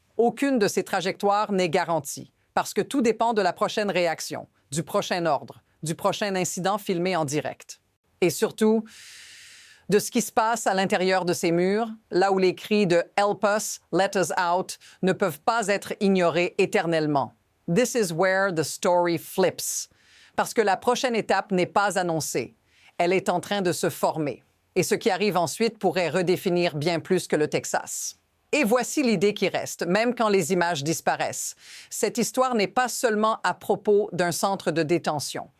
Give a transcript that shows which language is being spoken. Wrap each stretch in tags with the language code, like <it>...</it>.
<fr>Aucune de ces trajectoires n'est garantie, parce que tout dépend de la prochaine réaction, du prochain ordre, du prochain incident filmé en direct. Et surtout, de ce qui se passe à l'intérieur de ces murs, là où les cris de «</fr> <en>Help us, let us out</en> <fr>» ne peuvent pas être ignorés éternellement.</fr> <en>This is where the story flips.</en> <fr>Parce que la prochaine étape n'est pas annoncée. Elle est en train de se former. Et ce qui arrive ensuite pourrait redéfinir bien plus que le Texas. Et voici l'idée qui reste, même quand les images disparaissent. Cette histoire n'est pas seulement à propos d'un centre de détention.</fr>